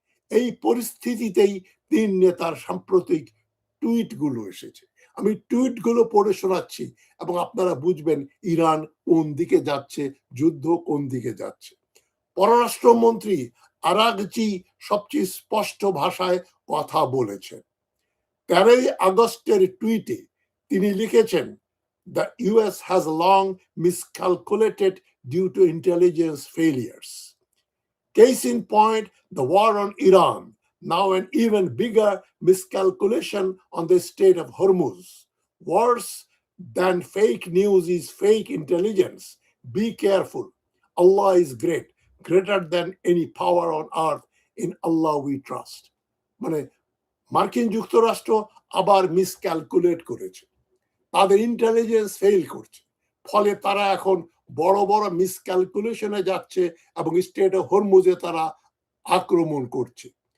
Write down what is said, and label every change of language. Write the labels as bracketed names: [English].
[Bangla] এই পরিস্থিতিতেই 3 নেতার সাম্প্রতিক টুইটগুলো এসেছে। আমি টুইটগুলো পড়ে শোনাচ্ছি এবং আপনারা বুঝবেন ইরান কোন দিকে যাচ্ছে, যুদ্ধ কোন দিকে যাচ্ছে। পররাষ্ট্রমন্ত্রী আরাগচি সবচেয়ে স্পষ্ট ভাষায় কথা বলেছেন। 13 আগস্টের টুইটে তিনি লিখেছেন, [English] "The US has long miscalculated due to intelligence failures. Case in point, the war on Iran, now an even bigger miscalculation on the Strait of Hormuz. Worse than fake news is fake intelligence. Be careful. Allah is great, greater than any power on earth. In Allah we trust." [Bangla] মানে মার্কিন যুক্তরাষ্ট্র আবার মিসক্যালকুলেট করেছে, তাদের intelligence fail করছে, ফলে তারা এখন বড় বড় মিসক্যালকুলেশনে যাচ্ছে এবং স্টেট অফ হরমুজে তারা আক্রমণ করছে।